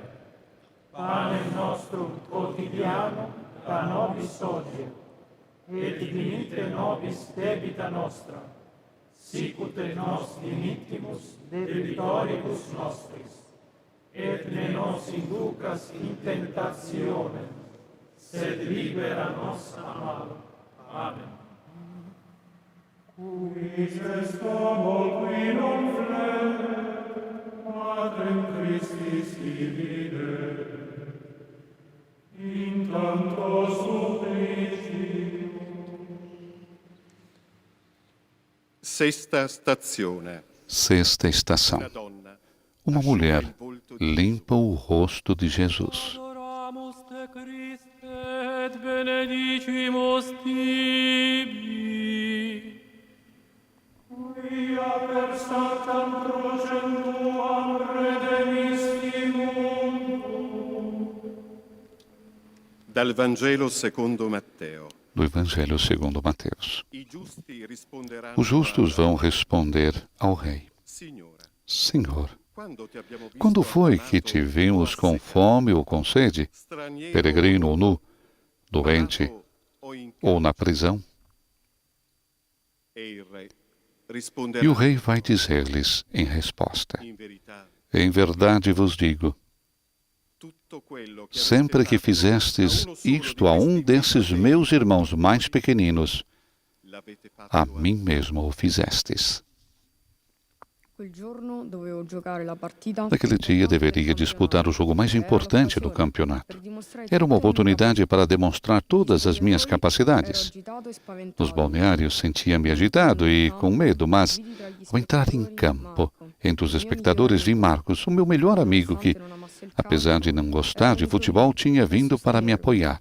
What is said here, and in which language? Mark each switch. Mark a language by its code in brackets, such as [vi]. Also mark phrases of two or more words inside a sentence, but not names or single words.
[la] Panem nostrum quotidianum da nobis hodie, et dimitte nobis debita nostra, sicut et nos dimittimus debitoribus nostris, et ne nos inducas in tentationem, sed libera nos a malo. Amen. Quis est homo qui non flet, Matrem Christi si vide, in tanto [it] Sesta stazione. [pt] Sexta estação. [it] Una donna [pt] Uma mulher limpa o rosto de Jesus. [la] Adoramus te Christe et benedicimus tibi. Quia per sanctam crucem tuam redemisti mundum. [it] Dal Vangelo secondo Matteo. [pt] Do Evangelho segundo Mateus. [it] I giusti risponderanno [pt] Os justos vão responder ao rei: [it] Signore, [pt] Senhor, [it] quando ti abbiamo visto [pt] quando foi [it] affamato [pt] que te [it] o [pt] vimos com [it] assedio, [pt] fome ou com sede, [it] straniero [pt] peregrino ou nu, doente [it] malato o in [pt] ou na prisão? [it] E il re [pt] E [it] risponderà [pt] o rei vai dizer-lhes em resposta: [it] in verità [pt] Em verdade vos digo, [it] tutto quello che [pt] sempre [it] avete [pt] que [it] fatto [pt] fizestes [it] a uno solo [pt] isto a [it] di [pt] um [it] questi [pt] desses [it] piccoli [pt] meus irmãos mais pequeninos, [it] l'avete fatto a [pt] a mim mesmo o fizestes. Naquele dia deveria disputar o jogo mais importante do campeonato. Era uma oportunidade para demonstrar todas as minhas capacidades. Nos balneários sentia-me agitado e com medo, mas ao entrar em campo, entre os espectadores vi Marcos, o meu melhor amigo que, apesar de não gostar de futebol, tinha vindo para me apoiar.